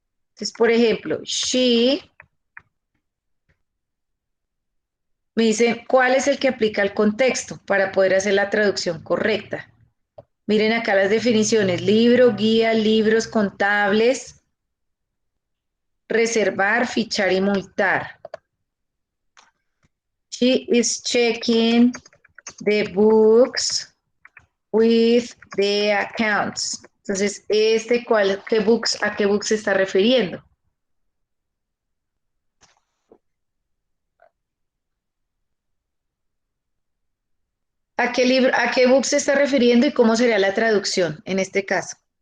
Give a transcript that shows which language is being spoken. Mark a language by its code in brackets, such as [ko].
[es] Entonces, por ejemplo, she, me dicen cuál es el que aplica al contexto para poder hacer la traducción correcta. Miren acá las definiciones: libro, guía, libros contables, reservar, fichar y multar. [en] She is checking the books with the accounts. [es] Entonces, ¿qué books, a qué books se está refiriendo? ¿A qué libro, a qué book se está refiriendo y cómo sería la traducción en este caso?